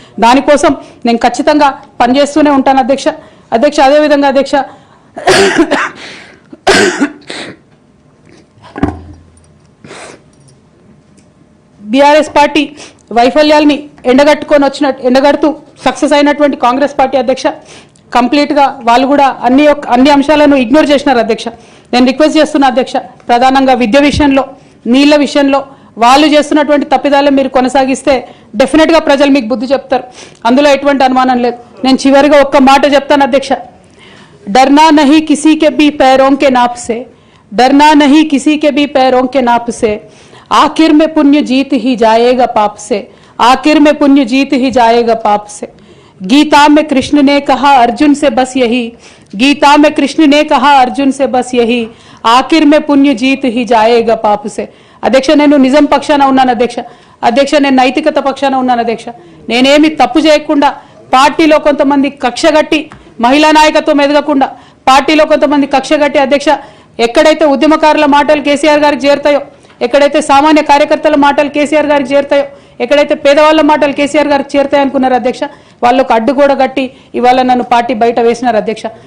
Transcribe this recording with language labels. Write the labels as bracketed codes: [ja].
[te] దానికోసం నేను ఖచ్చితంగా పనిచేస్తూనే ఉంటాను అధ్యక్ష. అదేవిధంగా అధ్యక్ష బీఆర్ఎస్ పార్టీ వైఫల్యాల్ని ఎండగడుతూ సక్సెస్ అయినటువంటి కాంగ్రెస్ పార్టీ అధ్యక్ష కంప్లీట్గా వాళ్ళు కూడా అన్ని అంశాలను ఇగ్నోర్ చేసినారు అధ్యక్ష. నేను రిక్వెస్ట్ చేస్తున్నా అధ్యక్ష, ప్రధానంగా విద్య విషయంలో, నీళ్ల విషయంలో వాళ్ళు చేస్తున్నటువంటి తప్పిదాలు మీరు కొనసాగిస్తే డెఫినెట్గా ప్రజలు మీకు బుద్ధి చెప్తారు. అందులో ఎటువంటి అనుమానం లేదు. నేను చివరిగా ఒక్క మాట చెప్తాను అధ్యక్ష. [hi] डरना नहीं किसी के भी पैरों के नाप से, डरना नहीं किसी के भी पैरों के नाप से, आखिर में पुण्य जीत ही जाएगा पाप से, आखिर में पुण्य जीत ही जाएगा पाप से. गीता में कृष्ण ने कहा अर्जुन से बस यही, गीता में कृष्ण ने कहा अर्जुन से बस यही, आखिर में पुण्य जीत ही जाएगा पाप से. [te] అధ్యక్ష నేను నిజం పక్షాన ఉన్నాను అధ్యక్ష నేను నైతికత పక్షాన ఉన్నాను అధ్యక్ష. నేనేమి తప్పు చేయకుండా పార్టీలో కొంతమంది కక్షగట్టి మహిళా నాయకత్వం ఎదగకుండా పార్టీలో కొంతమంది కక్షగట్టి అధ్యక్ష ఎక్కడైతే ఉద్యమకారుల మాటలు కేసీఆర్ గారికి చేరుతాయో, ఎక్కడైతే సామాన్య కార్యకర్తల మాటలు కేసీఆర్ గారికి చేరుతాయో, ఎక్కడైతే పేదవాళ్ళ మాటలు కేసీఆర్ గారికి చేరుతాయి అనుకున్నారు అధ్యక్ష, వాళ్ళకు అడ్డుగోడ గట్టి ఇవాళ నన్ను పార్టీ బయట వేసినారు అధ్యక్ష.